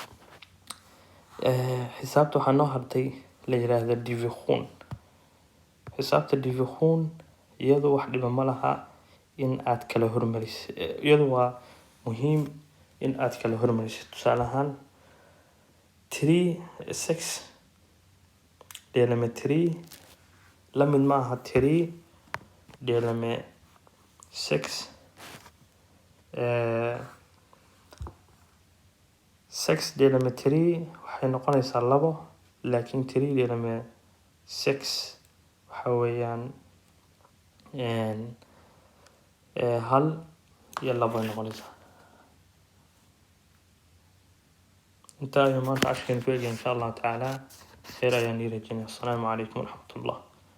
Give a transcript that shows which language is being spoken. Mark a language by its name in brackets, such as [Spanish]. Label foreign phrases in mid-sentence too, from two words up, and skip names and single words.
[Somali] xisaabta waxaa noo hartay la yiraahdo division xisaabta division iyadoo wax dhiba ma laha in aad kala hormarisid iyadoo waa muhiim in aad kala hormarisid tusaale ahaan 6 [Swedish] delat med [Somali] 3 la mid ma aha 3 [Swedish] delat med [Somali] 6 6 [Swedish] delat med [Somali] 3 waxay noqonaysaa 2 laakiin 3 [Swedish] delat med [Somali] 6 waxa weeyaan hal iyo 2 ay noqonaysaa. intaa ayuu maanta cashkeena ku eegaya [Arabic] إن شاء الله تعالى. [Somali] khayr ayaan ii rajeynaya. [Arabic] السلام عليكم ورحمة الله.